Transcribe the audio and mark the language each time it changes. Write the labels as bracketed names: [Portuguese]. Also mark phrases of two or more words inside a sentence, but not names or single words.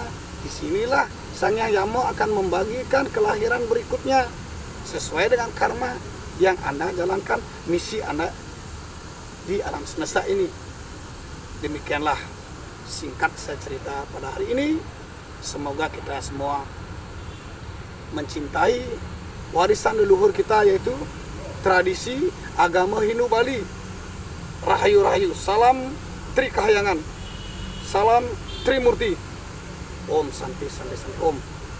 [Indonesian] Disinilah Sang Hyang Yamo akan membagikan kelahiran berikutnya sesuai dengan karma yang Anda jalankan, misi Anda di alam semesta ini. Demikianlah singkat saya cerita pada hari ini. Semoga kita semua mencintai warisan leluhur kita, yaitu tradisi agama Hindu Bali. Rahayu-rahayu, salam Tri Kahyangan, salam Trimurti. [Sanskrit] Om Santi Santi Santi Om.